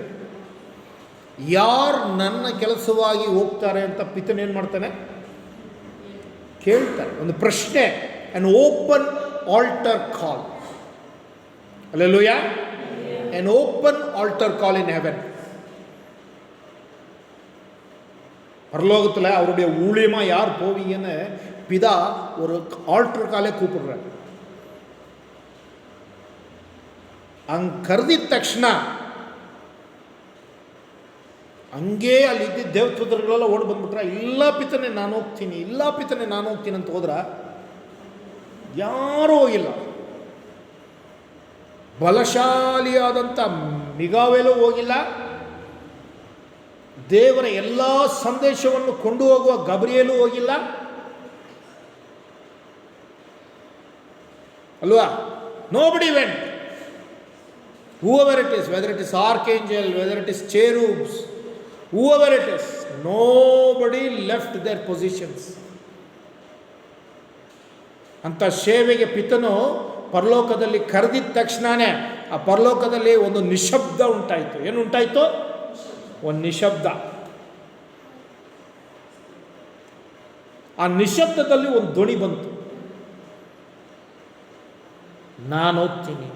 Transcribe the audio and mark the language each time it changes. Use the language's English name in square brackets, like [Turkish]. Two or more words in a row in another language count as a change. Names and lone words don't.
[Kannada] ಯಾರು ನನ್ನ ಕೆಲಸವಾಗಿ ಹೋಗ್ತಾರೆ ಅಂತ ಪಿತನ ಏನು ಮಾಡ್ತಾನೆ? ಕೇಳ್ತಾರೆ. ಒಂದು ಪ್ರಶ್ನೆ, [English] an open altar call. Hallelujah. An open altar call in heaven. [Tamil] பரலோகத்தில் அவருடைய ஊழியமாக யார் போவீங்கன்னு பிதா ஒரு [English] altar call [Tamil] கூப்பிடுறாரு. [Kannada] ಹಂಗೆ ಕರೆದಿದ ತಕ್ಷಣ ಹಂಗೇ ಅಲ್ಲಿದ್ದ ದೇವದೂತರುಗಳೆಲ್ಲ ಓಡಿ ಬಂದ್ಬಿಟ್ರೆ, ಇಲ್ಲ ಪಿತನೆ ನಾನು ಹೋಗ್ತೀನಿ ಅಂತ ಹೋದ್ರ ಯಾರೂ ಹೋಗಿಲ್ಲ. ಬಲಶಾಲಿಯಾದಂಥ ಮಿಗಾವೇಲೂ ಹೋಗಿಲ್ಲ. ದೇವರ ಎಲ್ಲ ಸಂದೇಶವನ್ನು ಕೊಂಡು ಹೋಗುವ ಗಬ್ರಿಯೇಲೂ ಹೋಗಿಲ್ಲ ಅಲ್ವಾ. [English] Nobody went. whoever it is, whether it is archangel, whether it is cherubs, whoever it is, nobody left their positions. [Kannada] ಅಂತ ಸೇವೆಗೆ ಪಿತನು ಪರಲೋಕದಲ್ಲಿ ಕರೆದಿದ್ದ ತಕ್ಷಣನೇ ಆ ಪರಲೋಕದಲ್ಲಿ ಒಂದು ನಿಶಬ್ದ ಉಂಟಾಯಿತು. ಏನು ಉಂಟಾಯಿತು? ಒಂದು ನಿಶಬ್ದ. ಆ ನಿಶಬ್ದದಲ್ಲಿ ಒಂದು ಧ್ವನಿ ಬಂತು, ನಾನು ಹೋಗ್ತೀನಿ.